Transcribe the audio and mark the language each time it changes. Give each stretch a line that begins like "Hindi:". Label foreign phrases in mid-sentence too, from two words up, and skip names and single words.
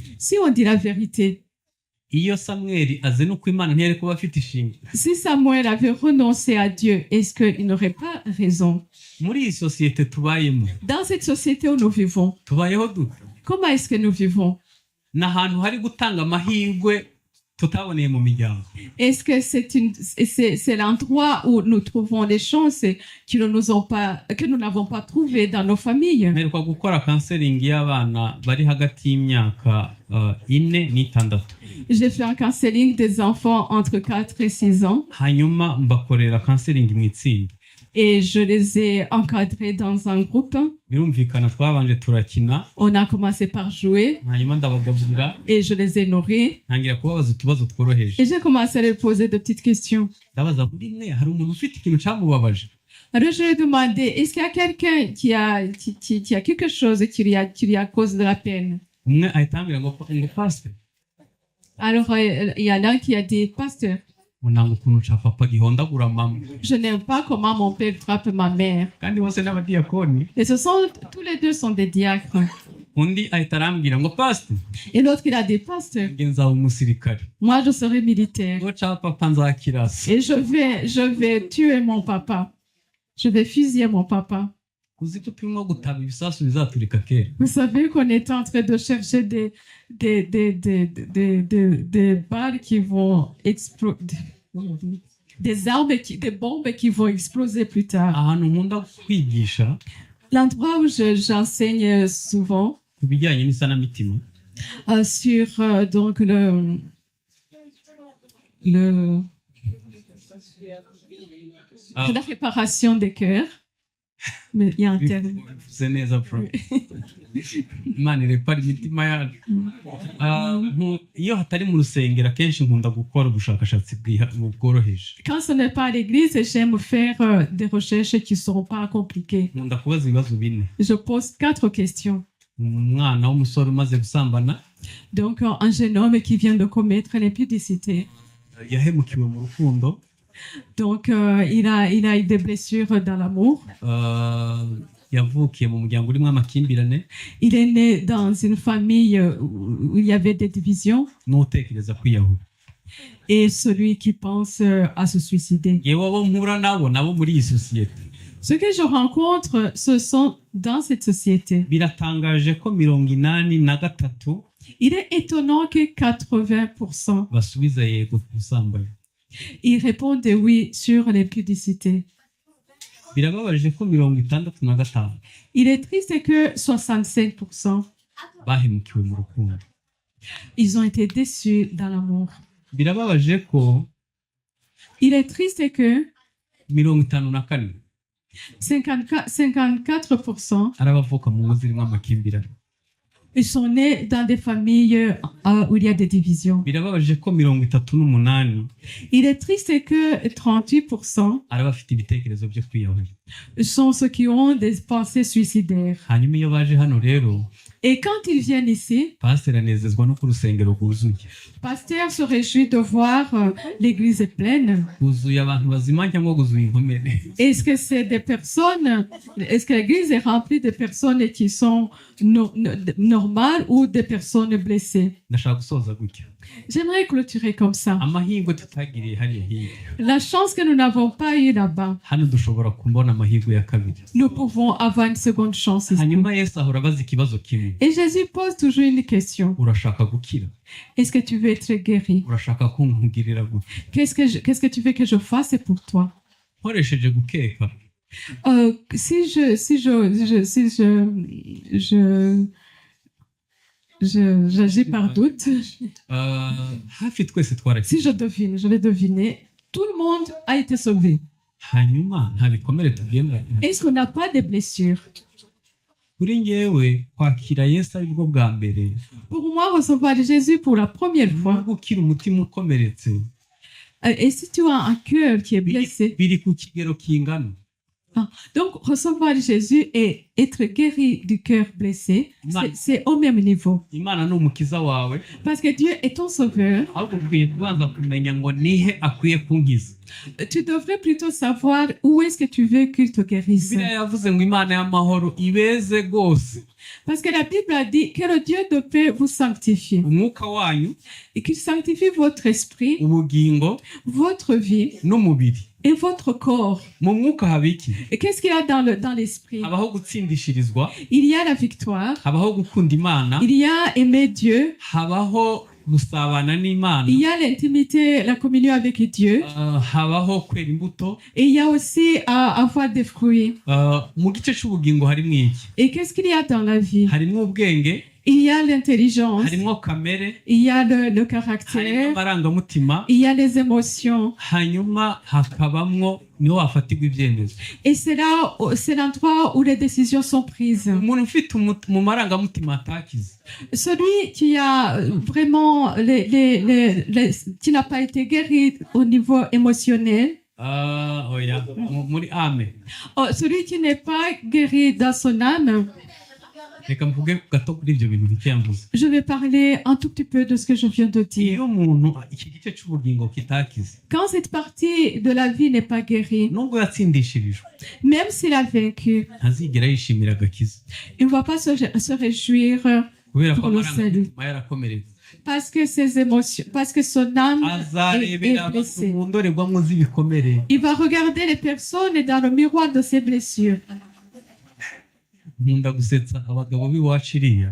French: Si on dit la vérité,
Kinyarwanda: iyo Samuel aze no ku Imana ntiyari kuba afite ishingiro.
French: si Samuel avait renoncé à Dieu, est-ce qu'il n'aurait pas raison?
Kinyarwanda: Muri iyi sosiyete tubayemo,
French: Dans cette société où nous vivons,
Kinyarwanda: tubayeho dute?
French: comment est-ce que nous vivons?
Kinyarwanda: N'ahantu hari gutanga amahirwe tutaboneye mu miryango.
French: Est-ce que c'est l'endroit où nous trouvons les chances que nous n'avons pas trouvées dans nos familles?
Kinyarwanda: Mperuka gukora counseling y'abana bari hagati y'imyaka 4 n'6.
French: J'ai fait un counseling des enfants entre 4 et 6 ans
Kinyarwanda: Hanyuma mbakorera counseling mu itsinda.
French: et je les ai encadrés dans un groupe.
Kinyarwanda: Birumvikana twabanje turakina,
French: On a commencé par jouer
Kinyarwanda: hanyuma ndabagaburira,
French: et je les ai nourris
Kinyarwanda: ntangira kubabaza utubazo tworoheje.
French: et j'ai commencé à leur poser de petites questions.
Kinyarwanda: Ndabaza muri mwe hari umuntu ufite ikintu cyamubabaje?
French: Alors je lui ai demandé, est-ce qu'il y a quelqu'un qui a quelque chose qui lui a cause de la peine?
Kinyarwanda: Umwe ahita ambwira ngo pastor,
French: Alors il y en a un qui a dit, pasteur,
Kinyarwanda: unanga ukuntu ca papa gihondagura mama.
French: je n'aime pas comment mon père frappe ma mère.
Kinyarwanda: Kandi bose n'abadiyakoni.
French: Et tous les deux sont des diacres.
Kinyarwanda: Undi ahita arambwira ngo pastor,
French: Et l'autre, il a dit, pasteur,
Kinyarwanda: nge nzaba umusirikare.
French: moi je serai militaire.
Kinyarwanda: Ngo ca papa nzakirasa.
French: Et je vais tuer mon papa. Je vais fusiller mon papa.
Kinyarwanda: Uzi ko turimo gutaba ibisasu bizaturika kera.
French: Vous savez qu'on est en train de chercher des balles qui vont exploser, des bombes qui vont exploser plus tard.
Kinyarwanda: Ahantu nkunda kwigisha
French: L'endroit où j'enseigne souvent
Kinyarwanda: ku bijyanye n'isanamitima,
French: sur donc la réparation des cœurs. Mais il y a un terme.
Kinyarwanda: bivuze neza bro. Imana irepara imitima yacu. Iyo hatari mu rusengero akenshi nkunda gukora ubushakashatsi bworoheje.
French: Quand ce n'est pas à l'église, j'aime faire des recherches qui ne seront pas compliquées.
Kinyarwanda: Nkunda kubaza ibibazo 4.
French: Je pose 4 questions.
Kinyarwanda: Umwana w'umusore umaze gusambana
French: Donc, un jeune homme qui vient de commettre l'impudicité.
Kinyarwanda: yahemukiwe mu rukundo,
French: Donc, il a eu des blessures dans l'amour.
Kinyarwanda: yavukiye mu muryango urimo amakimbirane,
French: Il est né dans une famille où il y avait des divisions.
Kinyarwanda: n'utekereza kwiyahura.
French: et celui qui pense à se suicider.
Kinyarwanda: yewe abo mpura nabo muri iyi sosiyete
French: Ce que je rencontre, ce sont dans cette société.
Kinyarwanda: biratangaje ko 83
French: Il est étonnant que 80%
Kinyarwanda: basubiza yego ku busambanyi.
French: ils répondent oui sur l'impudicité.
Kinyarwanda: Birababaje ko 65
French: Il est triste que 65%
Kinyarwanda: bahemukiwe mu rukundo.
French: ils ont été déçus dans l'amour.
Kinyarwanda: Birababaje ko
French: Il est triste que
Kinyarwanda: 54
French: 54%
Kinyarwanda: ari abavuka mu ngo zirimo amakimbirane.
French: ils sont nés dans des familles où il y a des divisions.
Kinyarwanda: Birababaje ko 38
French: Il est triste que 38%
Kinyarwanda: ari abafite ibitekerezo byo kwiyahura.
French: sont ceux qui ont des pensées suicidaires.
Kinyarwanda: Hanyuma iyo baje hano rero
French: Et quand ils viennent ici,
Kinyarwanda: pasiteri anezezwa no ku rusengero rwuzuye.
French: pasteur se réjouit de voir l'église est pleine.
Kinyarwanda: Huzuye abantu bazima cyangwa huzuye inkomere.
French: Est-ce que c'est des personnes, est-ce que l'église est remplie de personnes qui sont normales ou des personnes blessées?
Kinyarwanda: Ndashaka gusoza gutya.
French: J'aimerais clôturer comme ça.
Kinyarwanda: Amahirwe tutagiriye hariya hirya.
French: La chance que nous n'avons pas eue là-bas,
Kinyarwanda: Hano dushobora kubona amahirwe ya kabiri.
French: nous pouvons avoir une seconde chance ici.
Kinyarwanda: Hanyuma Yesu ahora abaza ikibazo kimwe.
French: Et Jésus pose toujours une question.
Kinyarwanda: Urashaka gukira?
French: Est-ce que tu veux être guéri?
Kinyarwanda: Urashaka ko nkugirira gute?
French: Qu'est-ce que tu veux que je fasse pour toi?
Kinyarwanda: Nkoresheje gukeka.
French: J'agis par doute.
Kinyarwanda: Hafi twese twarakize.
French: Si je devine, je vais deviner. Tout le monde a été sauvé.
Kinyarwanda: Hanyuma nta bikomere tugenda.
French: Est-ce qu'on n'a pas de blessures?
Kinyarwanda: Kuri njyewe kwakira Yesu ari bwo bwa mbere.
French: Pour moi, recevoir Jésus pour la première fois.
Kinyarwanda: Gukira umutima ukomeretse.
French: Et si tu as un cœur qui est blessé,
Kinyarwanda: Biri ku kigero kingana.
French: donc recevoir Jésus et être guéri du cœur blessé, c'est au même niveau.
Kinyarwanda: Imana ni umukiza wawe.
French: Parce que Dieu est ton sauveur.
Kinyarwanda: Ahubwo ukwiye kubanza kumenya ngo nihe akwiye kunkiza.
French: Tu devrais plutôt savoir où est-ce que tu veux qu'il te guérisse.
Kinyarwanda: Bibiliya yavuze ngo Imana y'amahoro ibeze rwose.
French: Parce que la Bible a dit que le Dieu de paix vous sanctifie.
Kinyarwanda: Umwuka wanyu,
French: Et qu'il sanctifie votre esprit,
Kinyarwanda: ubugingo
French: votre vie
Kinyarwanda: n'umubiri.
French: et votre corps.
Kinyarwanda: Mu mwuka haba iki?
French: Et qu'est-ce qu'il y a dans l'esprit?
Kinyarwanda: Habaho gutsindishirizwa,
French: Il y a la victoire.
Kinyarwanda: habaho gukunda Imana,
French: Il y a aimer Dieu.
Kinyarwanda: habaho gusabana n'Imana,
French: Il y a l'intimité, la communion avec Dieu.
Kinyarwanda: habaho kwera imbuto.
French: Et il y a aussi avoir des fruits.
Kinyarwanda: Mu gice c'ubugingo harimo iki?
French: Et qu'est-ce qu'il y a dans la vie?
Kinyarwanda: Harimo ubwenge,
French: Il y a l'intelligence.
Kinyarwanda: harimo kamere,
French: Il y a le
Kinyarwanda: harimo
French: caractère.
Kinyarwanda: amarangamutima,
French: Il y a les émotions.
Kinyarwanda: hanyuma hakabamwo niho hafatirwa ibyemezo.
French: Et c'est l'endroit où les décisions sont prises.
Kinyarwanda: Umuntu ufite mu marangamutima atakize,
French: Celui qui a vraiment qui n'a pas été guéri au niveau émotionnel,
Kinyarwanda: oya muri ame.
French: celui qui n'est pas guéri dans son âme,
Kinyarwanda: Reka mvuge gato kuri ibyo bintu bicyambuze.
French: je vais parler un tout petit peu de ce que je viens de dire.
Kinyarwanda: Iyo umuntu iki gice c'ubugingo kitakize,
French: Quand cette partie de la vie n'est pas guérie,
Kinyarwanda: nubwo yatsindishirijwe,
French: même s'il a vaincu,
Kinyarwanda: ntazigera yishimira agakiza
French: il ne va pas se réjouir
Kinyarwanda: kubera ko
French: pour le salut.
Kinyarwanda: amarangamutima yarakomeretse.
French: Parce que ses émotions, parce que son âme est
Kinyarwanda: Azarebera abantu
French: blessée.
Kinyarwanda: mu ndorerwamo z'ibikomere.
French: Il va regarder les personnes dans le miroir de ses blessures.
Kinyarwanda: Nkunda gusetsa abagabo b'iwacu iriya.